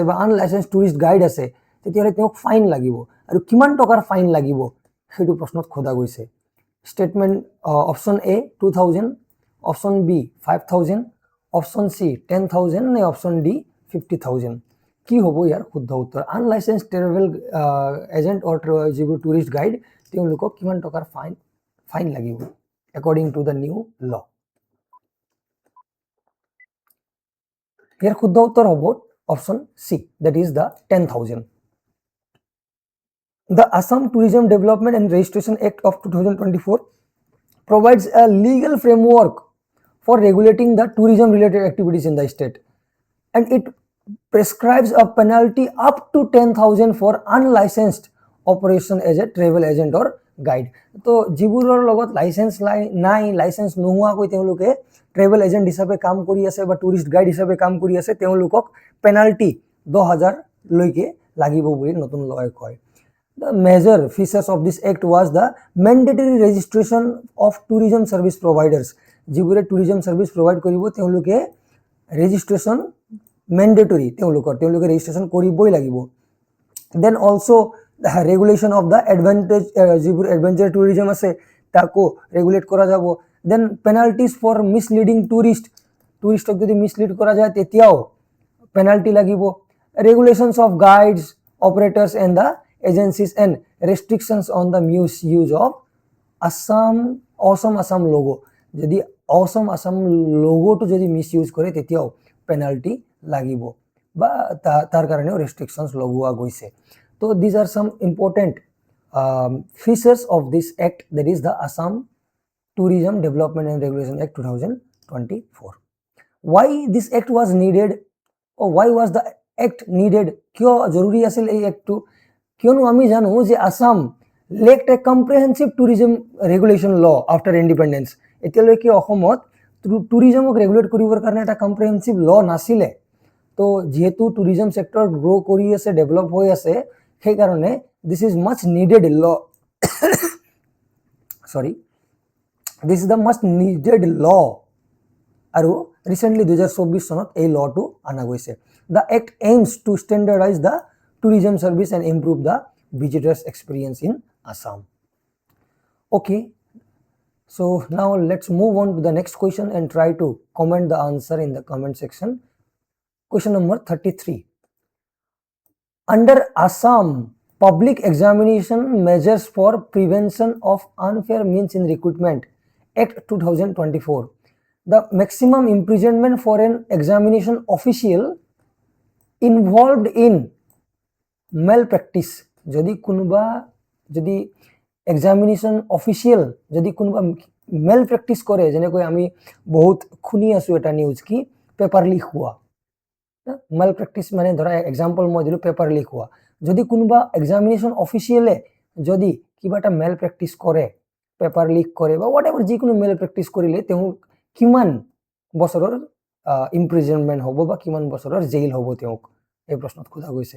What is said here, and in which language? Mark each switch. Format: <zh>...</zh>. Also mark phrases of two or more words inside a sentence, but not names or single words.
<as>বা</as> <en>unlicensed tourist guide</en> <as>আছে তেতিয়াহ'লে তেওঁক ফাইন লাগিব আৰু কিমান টকাৰ ফাইন লাগিব সেইটো প্ৰশ্নত খোদা গৈছে</as> <en>Statement option A 2000 option B 5000 option C 10000</en> <as>নে option D 50000 কি হ'ব ইয়াৰ শুদ্ধ উত্তৰ</as> <en>unlicensed travel agent or</en> <as>যিবোৰ</as> <en>tourist guide</en> <as>তেওঁলোকক কিমান টকাৰ ফাইন লাগিব</as> <en>according to the new law</en> <as>ইয়াৰ শুদ্ধ উত্তৰ হ'ব</as> <en>option C that is the 10000 The Assam Tourism Development and Registration Act of 2024 provides a legal framework for regulating the tourism related activities in the state and it prescribes a penalty up to 10,000 for unlicensed operation as a travel agent or guide.</en> <as>So যিবোৰৰ লগত license নাই license নোহোৱাকৈ তেওঁলোকে</as> <en>travel agent</en> <as>হিচাপে কাম কৰি আছে বা</as> <en>tourist guide</en> <as>হিচাপে কাম কৰি আছে তেওঁলোকক penalty 2000 লৈকে লাগিব বুলি নতুন law কয়.</as> <en>The major features of this act was the mandatory registration of tourism service providers.</en> <as>যিবোৰে</as> <en>tourism service provide</en> <as>কৰিব তেওঁলোকে</as> <en>registration mandatory</en> <as>তেওঁলোকে registration কৰিবই লাগিব.</as> <en>Then also the regulation of the যিবোৰ adventure tourism</en> <as>আছে তাকো regulate কৰা যাব.</as> <en>Then penalties for misleading</en> <as>touristক যদি mislead কৰা যায় তেতিয়াও penalty লাগিব.</as> <en>Regulations of guides, operators and the agencies and restrictions on the misuse of awesome Assam logo.</en> <as>যদি awesome Assam logo to যদি misuse কৰে তেতিয়াও penalty লাগিব বা তাৰ কাৰণেও restrictions লগোৱা গৈছে.</as> <en>So these are some important features of this act, that is the Assam Tourism Development and Regulation Act 2024. Why this act was needed, or why was the act needed?</en> <as>কিয় জৰুৰী আছিল এই এক্টটো? কিয়নো আমি জানো যে আসাম</as> <en>lacked a comprehensive tourism regulation law after independence.</en> <as>এতিয়ালৈকে অসমত</as> <en>tourism regulate</en> <as>কৰিবৰ কাৰণে এটা</as> <en>comprehensive law</en> <as>নাছিলে. তো যেহেতু</as> <en>tourism sector grow</en> <as>কৰি আছে, ডেভেলপ হৈ আছে, সেই কাৰণে</as> <en>this is much needed law sorry this is the much needed law</en> <as>আৰু ৰিসেন্টলি 2024 চনত এই লটো আনা গৈছে.</as> <en>the act aims to standardize the tourism service and improve the visitors experience in Assam. Okay, so now let's move on to the next question and try to comment the answer in the comment section. Question number 33. Under Assam Public Examination Measures for Prevention of Unfair Means in Recruitment Act 2024, the maximum imprisonment for an examination official involved in malpractice,</en> <as>যদি</as> <en>examination official</en> <as>যদি কোনোবা মেল প্ৰেক্টিছ কৰে, যেনেকৈ আমি বহুত শুনি আছোঁ এটা নিউজ কি</as> <en>paper leak</en> <as>হোৱা, মেল প্ৰেক্টিছ মানে ধৰা এক্সাম্পল মই দিলোঁ</as> <en>paper leak</en> <as>হোৱা. যদি কোনোবা</as> <en>examination official</en> <as>যদি কিবা এটা মেল প্ৰেক্টিছ কৰে,</as> <en>paper leak</en> <as>কৰে বা</as> <en>whatever</en> <as>যিকোনো মেল প্ৰেক্টিছ কৰিলে তেওঁ কিমান বছৰৰ ইম্প্ৰিজনমেণ্ট হ'ব বা কিমান বছৰৰ জেইল হ'ব তেওঁক, এই প্ৰশ্নত সোধা গৈছে.</as>